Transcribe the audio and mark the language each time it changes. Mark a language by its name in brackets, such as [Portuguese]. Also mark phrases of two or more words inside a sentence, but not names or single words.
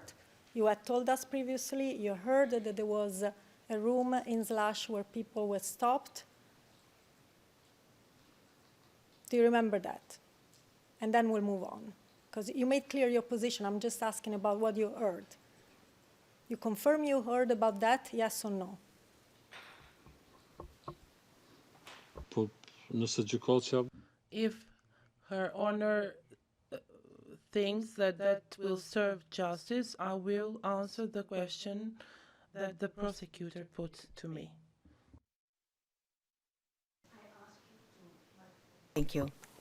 [English] You had told us previously you heard that there was a room in Slash where people were stopped. Do you remember that? And then we'll move on. Because you made clear your position. I'm just asking about what you heard. You confirm you heard about that, yes or no? [Albanian] po nëse gjykatja [English] If Her Honor thinks that that will serve justice, I will answer the question that the prosecutor put to me. Thank you.